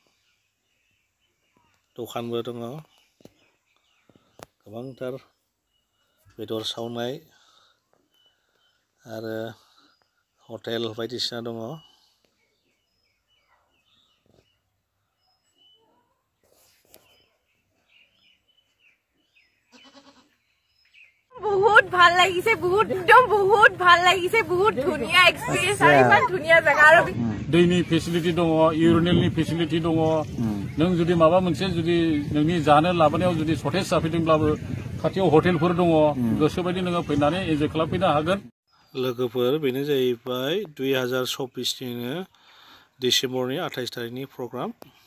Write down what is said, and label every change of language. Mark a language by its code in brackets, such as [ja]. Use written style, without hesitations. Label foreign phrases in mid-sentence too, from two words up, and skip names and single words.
[brx] दखानबो दङ गोबांथार बेदर सावनाय आरो हटेल बायदिसिना दङ। [as] बहुत ভাল লাগিছে, बहुत ভাল লাগিছে, बहुत ধুনিয়া এক্সপেৰিয়েন্স আৰু ইমান ধুনিয়া জায়গা আৰু [brx] दैनि फेसिलिटि दङ, इउरिनेलनि फेसिलिटि दङ। नों जुदि माबा मोनसे जुदि नोंनि जानो लाबोनायाव जुदि सर्टेज जाफैदोंब्लाबो खाथियाव हटेलफोर दङ। गोसोबायदि नोङो फैनानै एन्जय खालामफैनो हागोन। लोगोफोर बेनो जाहैबाय 2024निनो डिसेम्बरनि 28 तारिखनि प्रग्राम।